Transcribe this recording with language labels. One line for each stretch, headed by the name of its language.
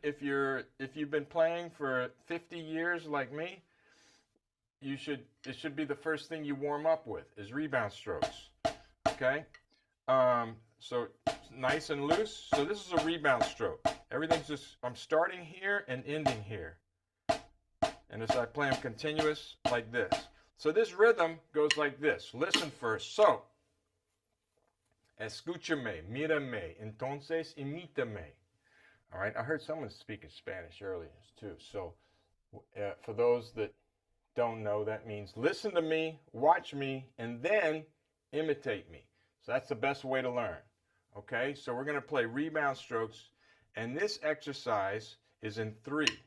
English: If you've been playing for 50 years like me, it should be the first thing you warm up with is rebound strokes. Okay? So nice and loose. So this is a rebound stroke. Everything's just, I'm starting here and ending here. And as I play them continuous like this. So this rhythm goes like this. Listen first.
Spanish: So, escúchame, mírame, entonces imítame.
English: All right, I heard someone speaking Spanish earlier too. So for those that don't know, that means listen to me, watch me, and then imitate me. So that's the best way to learn. Okay, so we're going to play rebound strokes, and this exercise is in 3.